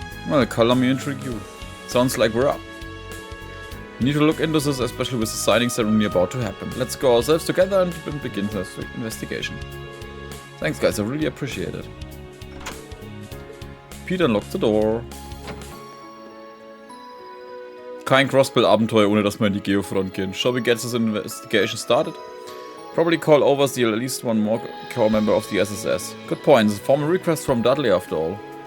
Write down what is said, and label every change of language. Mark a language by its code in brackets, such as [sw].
[en] Well, color me intrigue you. Sounds like we're up. We need to look into this, especially with the signing ceremony about to happen. Let's go ourselves together and begin the investigation. Thanks guys, I really appreciate it. Peter unlocked the door. [de] kein Crossbell-Abenteuer, ohne dass wir in die Geofront gehen. [en] Shall we get this investigation started? Probably call over at least one more core member of the SSS. Good point. It's a formal request from Dudley after all.